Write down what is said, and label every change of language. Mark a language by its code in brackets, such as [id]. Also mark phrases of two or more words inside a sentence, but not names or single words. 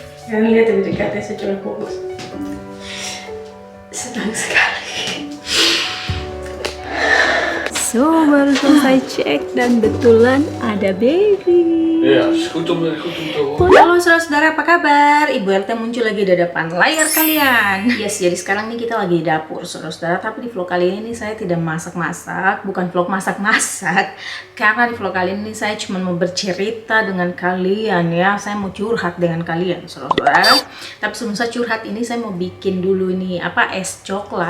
[id] Kalian lihat lebih dekat ya, saya coba fokus. Senang sekali. So, baru selesai cek dan betulan ada baby. [nl] Ja, is goed om te horen. [id] Halo saudara-saudara, apa kabar? Ibu RT muncul lagi di depan layar kalian. Yes, jadi sekarang nih kita lagi di dapur saudara-saudara. Tapi di vlog kali ini saya tidak masak-masak. Bukan vlog masak-masak. Karena di vlog kali ini saya cuma mau bercerita dengan kalian ya. Saya mau curhat dengan kalian saudara-saudara. Tapi sebelum saya curhat ini saya mau bikin dulu ini es coklat.